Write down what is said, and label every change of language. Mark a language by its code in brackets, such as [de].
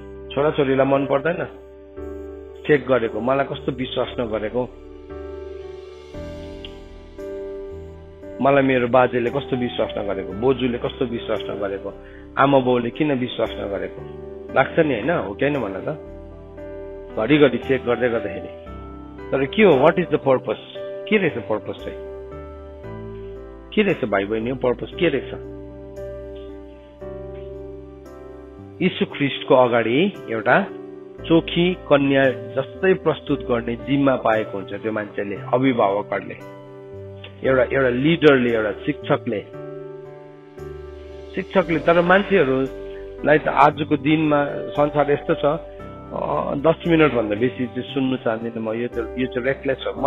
[ne] छोराछोरीलाई मन पर्दैन चेक गरेको, मलाई कस्तो विश्वास नगरेको, मलाई मेरो बाजेले कस्तो विश्वास नगरेको, बोजूले कस्तो विश्वास नगरेको, आमा बाउले किन विश्वास नगरेको लाग्छ नि, होइन? हो कि होइन भन त? घरिघरि चेक गर्दै गर्दाखेरि। तर के हो, [en] What is the purpose? [ne] के रहेछ पर्पस चाहिँ? के रहेछ भाइ बहिनी, पर्पस के रहेछ? यीशु ख्रीष्टको अगाडि एउटा चोखी कन्या जस्तै प्रस्तुत गर्ने जिम्मा पाएको हुन्छ त्यो मान्छेले, अभिभावकहरूले, एउटा लिडरले, एउटा शिक्षकले। तर मान्छेहरूलाई त आजको दिनमा संसार यस्तो छ, 10 मिनट भन्दा बेसी चाहिँ सुन्नु चाहदिनँ म। यो चाहिँ रेकलेस हो।